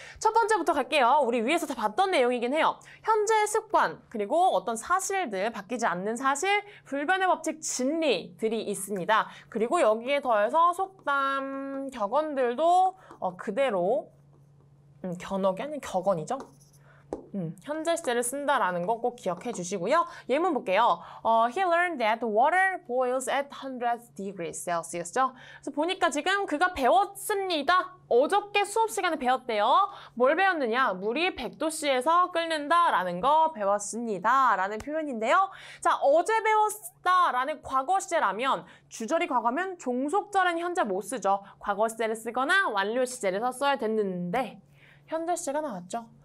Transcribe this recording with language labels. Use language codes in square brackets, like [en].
[ko] 첫 번째부터 갈게요. 우리 위에서 다 봤던 내용이긴 해요. 현재의 습관, 그리고 어떤 사실들, 바뀌지 않는 사실, 불변의 법칙, 진리들이 있습니다. 그리고 여기에 더해서 속담, 격언들도 그대로 견억이 아닌 격언이죠. 현재 시제를 쓴다라는 거 꼭 기억해 주시고요. 예문 볼게요. [en] He learned that water boils at 100 degrees Celsius죠. [ko] 그래서 보니까 지금 그가 배웠습니다. 어저께 수업 시간에 배웠대요. 뭘 배웠느냐? 물이 100도씨에서 끓는다라는 거 배웠습니다. 라는 표현인데요. 자, 어제 배웠다라는 과거 시제라면 주절이 과거면 종속절은 현재 못 쓰죠. 과거 시제를 쓰거나 완료 시제를 썼어야 됐는데 현재 시제가 나왔죠.